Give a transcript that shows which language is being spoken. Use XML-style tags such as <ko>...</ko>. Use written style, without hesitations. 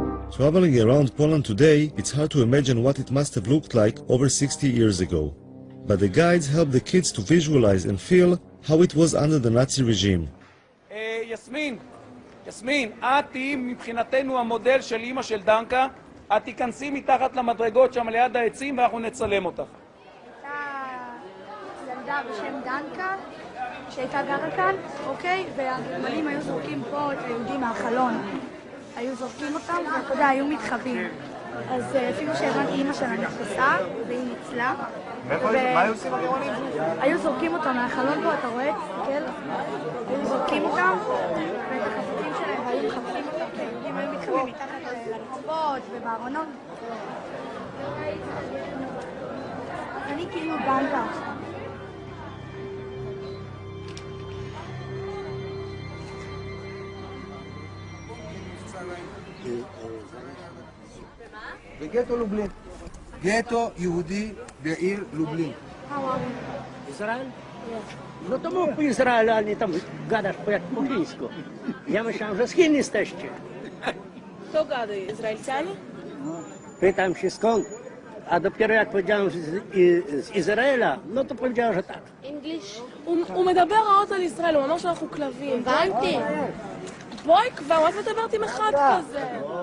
<en>Traveling around Poland today, it's hard to imagine what it must have looked like over 60 years ago. But the guides help the kids to visualize and feel how it was under the Nazi regime.</en> <he>יסמין, את היא מבחינתנו המודל של אמא של דנקה, את תיכנסי מתחת למדרגות שם ליד העצים ואנחנו נצלם אותך. ילדה בשם דנקה, שהייתה גרה כאן, אוקיי? והגרמנים היו זורקים פה את היהודים מהחלון. היו זורקים אותם, ואתה יודע, היו מתחבאים. אז אפילו שהבנתי, אמא שלה נתפסה, והיא ניצלה. מה היו עושים הגרמנים? היו זורקים אותם מהחלון פה, אתה רואה? תסתכל. היו זורקים אותם, ואת החפצים שלהם, והיו מחפשים אותם, כי היהודים היו מתחבאים מתחת לרחובות ובארונות. אני כאילו דנקה. בגטו לובלין. גטו יהודי בעיר לובלин.</he> <ru>Израиль?</ru> <pl>No to mógł Izrael, ale nie tam gadasz po jak po chińsku. Ja myślałem, że z Chin jesteście. Kto gada? Izraelcianie? Pytam się skąd, a dopiero jak powiedziałem z Izraela, no to powiedziałem, że tak.</pl> <en>English?</en> <he>הוא מדבר רעות על ישראל, הוא אמר שאנחנו כלבים. הבנתי. בואי כבר, מה את מדברת עם אחד כזה?</he>